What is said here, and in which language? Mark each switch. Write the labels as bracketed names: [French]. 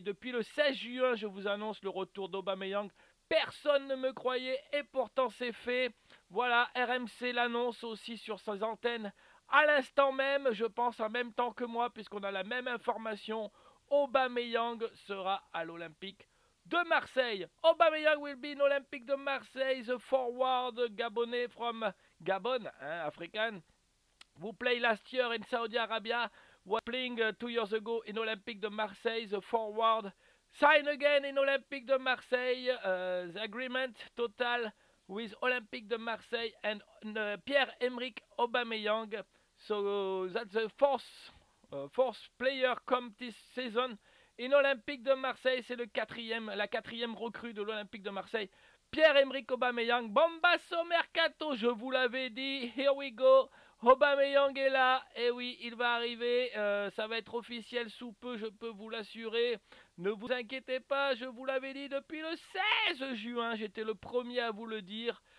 [French] Depuis le 16 juin, je vous annonce le retour d'Aubameyang. Personne ne me croyait et pourtant c'est fait. Voilà, RMC l'annonce aussi sur ses antennes. À l'instant même, je pense en même temps que moi, puisqu'on a la même information, Aubameyang sera à l'Olympique de Marseille. [English] Aubameyang will be in Olympique de Marseille. The forward Gabonais from Gabon, African, who played last year in Saudi Arabia, was playing 2 years ago in Olympique de Marseille. The forward sign again in Olympique de Marseille. The agreement total with Olympique de Marseille and Pierre-Emerick Aubameyang. So that's the fourth player come this season in Olympique de Marseille. [French] C'est la quatrième recrue de l'Olympique de Marseille. Pierre-Emerick Aubameyang, Bombasso Mercato, je vous l'avais dit, [English] here we go. [French] Aubameyang est là, et oui, il va arriver, ça va être officiel sous peu, je peux vous l'assurer. Ne vous inquiétez pas, je vous l'avais dit depuis le 16 juin, j'étais le premier à vous le dire.